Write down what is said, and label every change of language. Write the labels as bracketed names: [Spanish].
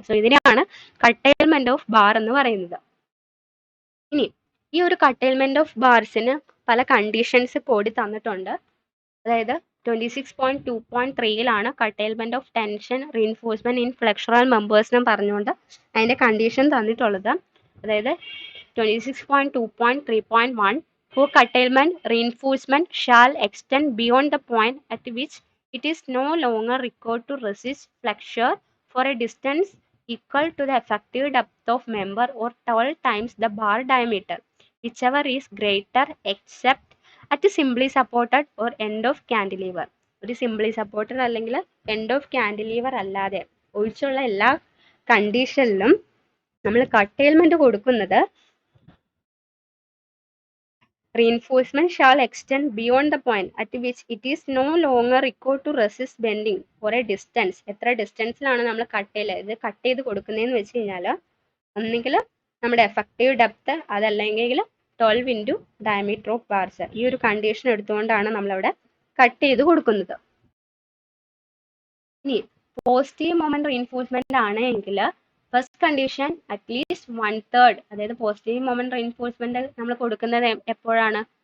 [Malayalam] So ഇതിനെയാണ് കട്ടൈൽമെന്റ് of bar എന്ന് പറയുന്നത്. ഇനി ഈ ഒരു കട്ടൈൽമെന്റ് ഓഫ് ബാർസിന് പല കണ്ടീഷൻസ് കൂടി തന്നിട്ടുണ്ട്. അതായത് 26.2.3 കട്ടൈൽമെന്റ് of tension reinforcement in ഫ്ലെക്സുറൽ members എന്ന് പറഞ്ഞുകൊണ്ട് അതിന്റെ കണ്ടീഷൻ തന്നിട്ടുള്ളത്. [English] അതായത് 26.2.3.1 for curtailment reinforcement shall extend beyond the point at which it is no longer required to resist flexure for a distance equal to the effective depth of member or 12 times the bar diameter, whichever is greater except at simply supported or end of cantilever. [Malayalam] ഒരു simply supported അല്ലെങ്കിൽ end of കാൻഡിലീവർ അല്ലാതെ ഒഴിച്ചുള്ള എല്ലാ കണ്ടീഷനിലും നമ്മൾ കട്ടൈൽമെന്റ് കൊടുക്കുന്നത് [English] reinforcement shall extend beyond the point at which it is no longer required to resist bending for a distance. [Malayalam] എത്ര ഡിസ്റ്റൻസിലാണ് നമ്മൾ cut ചെയ്ത് കൊടുക്കുന്നതെന്ന് വെച്ച് കഴിഞ്ഞാൽ ഒന്നുകിൽ നമ്മുടെ എഫക്റ്റീവ് ഡെപ്ത്, അതല്ലെങ്കിൽ 12 ഇൻറ്റു ഡയമീറ്റർ ഓഫ് ബാർസ്. ഈ ഒരു കണ്ടീഷൻ എടുത്തുകൊണ്ടാണ് നമ്മളവിടെ കട്ട് ചെയ്ത് കൊടുക്കുന്നത്. ഇനി പോസിറ്റീവ് മൊമെന്റ് റീഇൻഫോഴ്സ്മെന്റ് ആണെങ്കിൽ ഫസ്റ്റ് കണ്ടീഷൻ അറ്റ്ലീസ്റ്റ് 1/3, അതായത് പോസിറ്റീവ് മൊമെന്റ് റീഇൻഫോഴ്സ്മെന്റ് നമ്മൾ കൊടുക്കുന്നത് എപ്പോഴാണ്?